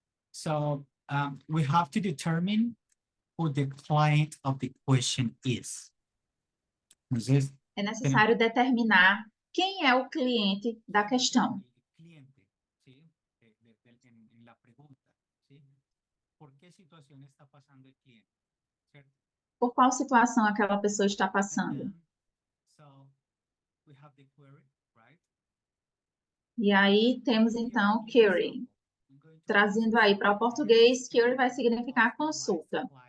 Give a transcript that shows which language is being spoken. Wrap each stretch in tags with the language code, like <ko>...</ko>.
<en>So we have to determine who the client of the question is.</en> <es>Entonces,</es> <pt>É necessário determinar quem é o cliente da questão.</pt> <es>el cliente, ¿sí? En la pregunta, ¿sí? ¿Por qué situación está pasando el cliente? ¿Cierto?</es> <pt>Por qual situação aquela pessoa está</pt> <en>And</en> <pt>passando?</pt> <en>then, so we have the query, right?</en> <pt>E aí temos então query. Trazendo aí para o português, query vai significar consulta.</pt>